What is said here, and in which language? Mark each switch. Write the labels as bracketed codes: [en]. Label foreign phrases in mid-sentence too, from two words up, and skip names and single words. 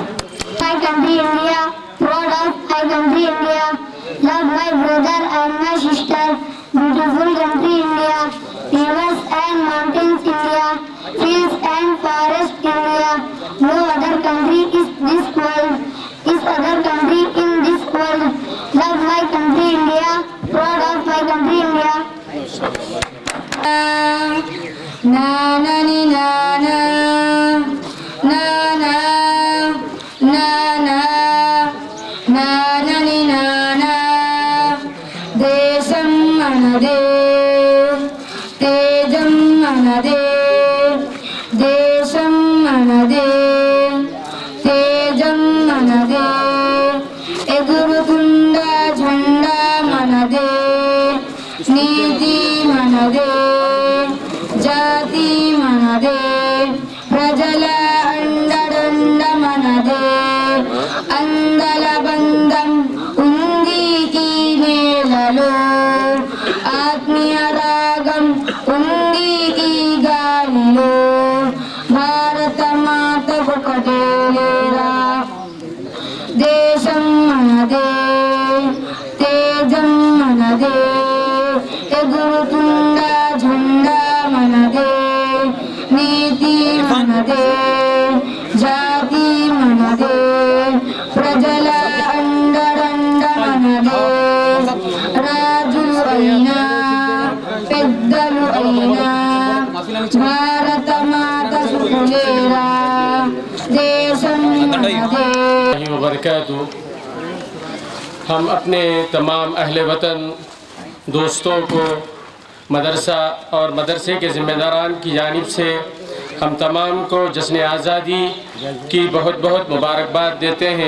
[en] My country India, proud of my country India, love my brother and my sister, beautiful country India, rivers and mountains India, fields and forests India, no other country is this world, is other country in this world, love my country India, proud of my country India. Na na ni na na na na na na na na ni na na [te] దేశం మనదే తేజం మనదే దేశం మనదే తేజం మనదే ఎగురుతుంది జెండా మనదే నీతి మనదే జాతి మనదే ప్రజల అండదండ మనదే అందాల బంధం ఉంది కి నేలలో ఆత్మీయ రాగం ఉంది కి గాలిలో భారత మాత వాకదేలేరా దేశం మనదే తేజం మనదే ఎగురుతుంది జెండా మనదే నీతి మనదే జాతి మనదే ప్రజల అండదండ మనదే రాజు అయినా పెద్దలు అయినా భారత మాత సుఖులేరా దేశం మనదే. [ar] वबरकातुहू। [ur] ہم اپنے تمام اہلِ وطن دوستوں کو مدرسہ اور مدرسے کے ذمہ داران کی جانب سے ہم تمام کو جشنِ آزادی کی بہت بہت مبارکباد دیتے ہیں.